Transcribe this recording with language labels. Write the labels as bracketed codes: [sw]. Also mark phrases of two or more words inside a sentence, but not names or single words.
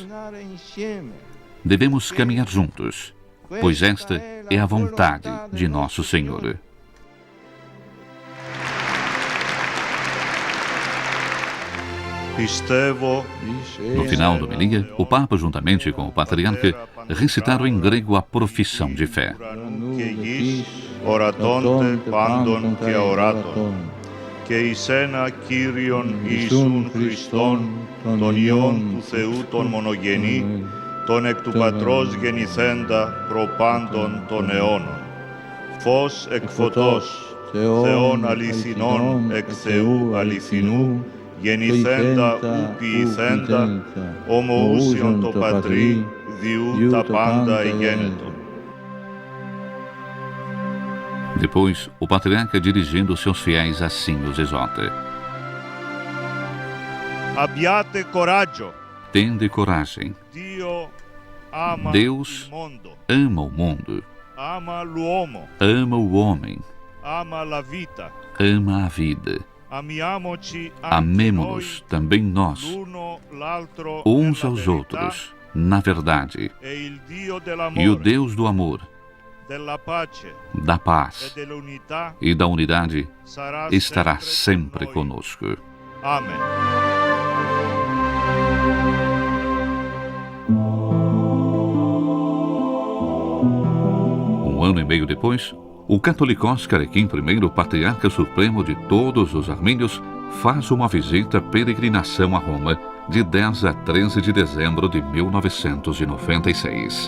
[pt] Devemos caminhar juntos, pois esta é a vontade de nosso Senhor. No final da homilia, o Papa, juntamente com o patriarca, recitaram em grego a profissão de fé. [el] ορατών τε πάντων και ορατών, και εις ένα Κύριον Ιησούν Χριστόν, τον Υιόν του Θεού τον μονογενή, τον εκ του Πατρός γεννηθέντα προπάντων των αιώνων. Φως εκ φωτός, Θεόν αληθινών εκ Θεού αληθινού, γεννηθέντα ου ποιηθέντα, ομοούσιον το Πατρί, διού τα πάντα εγένετον. [pt] Depois, o patriarca, dirigindo seus fiéis, assim os exorta: [it] Abbiate coraggio. [pt] Tende coragem. [it] Dio ama [pt] Deus [it] il mondo, [pt] ama o mundo, [it] ama l'uomo, [pt] ama o homem, [it] ama la vita. [pt] ama a vida. [it] Amiamoci anche [pt] Amemo-nos também [it] noi [pt] nós, [it] l'uno l'altro [pt] uns [it] nella [pt] aos [it] verità, [pt] outros, na verdade. [it] e il Dio [pt] E o [it] dell'amore, [pt] Deus do amor, [it] della pace [pt] da [it] e [pt] paz [it] dell'unità [pt] e da unidade [it] sarà [pt] estará [it] sempre [pt] sempre [it] con noi. [pt] conosco. Amen. Um ano e meio depois, o catolicós Carequim I, patriarca supremo de todos os armênios, faz uma visita peregrinação a Roma de 10 a 13 de dezembro de 1996.